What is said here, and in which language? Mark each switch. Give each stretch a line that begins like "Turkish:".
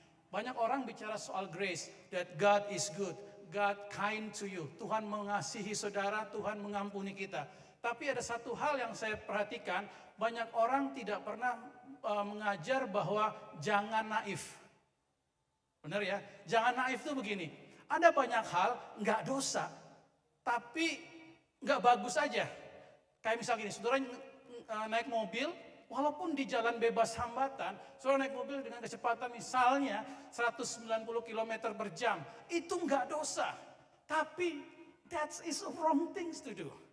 Indonesian: Banyak orang bicara soal
English: grace, that God is good, God kind to you.
Indonesian: Tuhan mengasihi saudara, Tuhan mengampuni kita. Tapi ada satu hal yang saya perhatikan, banyak orang tidak pernah mengajar bahwa jangan naif. Benar ya? Jangan naif itu begini, ada banyak hal nggak dosa, tapi nggak bagus aja. Kayak misalnya gini, saudara naik mobil, walaupun di jalan bebas hambatan, saudara naik mobil dengan kecepatan misalnya 190 km per jam, itu nggak dosa.
English: Tapi that is wrong things to do.